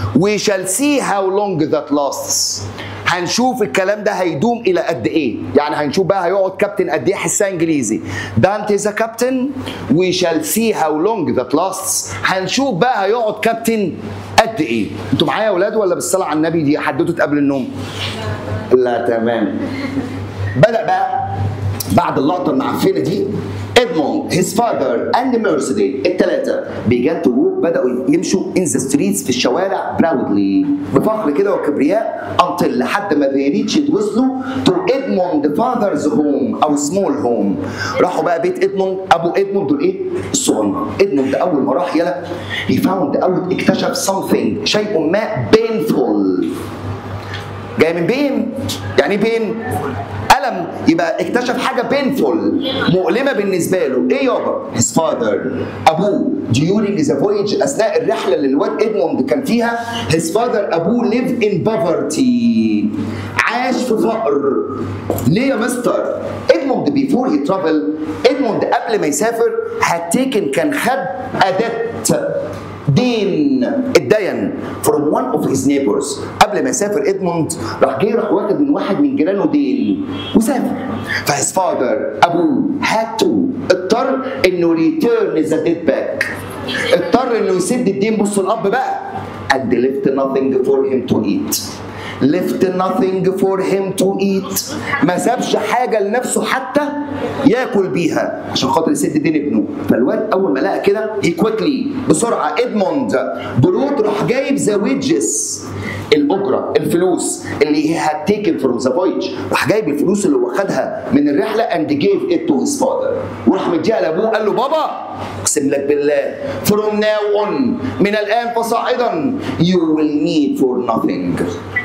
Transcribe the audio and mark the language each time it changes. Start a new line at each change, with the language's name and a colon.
English: We shall see how long that lasts.
Arabic: هنشوف الكلام ده هيدوم الى قد ايه، يعني هنشوف بقى هيقعد كابتن قد ايه حسها انجليزي.
English: Dante is a captain. We shall see how long that lasts.
Arabic: هنشوف بقى هيقعد كابتن قد ايه. انتوا معايا يا اولاد ولا بالصلاه على النبي دي حدوته قبل النوم؟ لا تمام. بدأ بقى بعد اللقطه المعفنه
English: دي Edmond, his father and Mercedes الثلاثة began to walk،
Arabic: بدأوا يمشوا
English: in the streets
Arabic: في الشوارع
English: proudly
Arabic: بفخر كده وكبرياء
English: until لحد ما they reached وصلوا to Edmond the father's home أو small home.
Arabic: راحوا بقى بيت إدموند، أبو إدموند دول إيه؟ الصغنن. إدموند ده أول ما راح يلا
English: he found out
Arabic: اكتشف something شيء ما painful. جاي من بين، يعني بين ألم، يبقى اكتشف حاجة painful مؤلمة بالنسبة له. إيه يابا؟
English: his father
Arabic: أبوه
English: during the voyage
Arabic: أثناء الرحلة اللي الواد إدموند كان فيها his father أبوه
English: live in poverty
Arabic: عاش في فقر. ليه يا مستر؟ إدموند
English: before he travel
Arabic: إدموند قبل ما يسافر
English: had taken
Arabic: كان خد أداة دين اتدين
English: from one of his neighbors.
Arabic: قبل ما يسافر ادموند راح واخد من واحد من جيرانه دين وسافر.
English: فهيز فاذر
Arabic: ابوه
English: had to
Arabic: اضطر انه
English: return the debt back،
Arabic: اضطر انه يسد الدين. بصوا الاب بقى
English: and left nothing for him to eat. left nothing for him to eat.
Arabic: ما سابش حاجه لنفسه حتى ياكل بيها عشان خاطر يسد دين ابنه. فالواد اول ما لقى كده
English: he quickly
Arabic: بسرعه
English: Edmond brought
Arabic: راح جايب
English: the wages
Arabic: الاجره الفلوس اللي هي
English: had taken from the voyage،
Arabic: راح جايب الفلوس اللي هو خدها من الرحله
English: and gave it to his father،
Arabic: وراح مديها لابوه قال له بابا اقسم لك بالله
English: from now on
Arabic: من الان فصاعدا
English: you will need for nothing.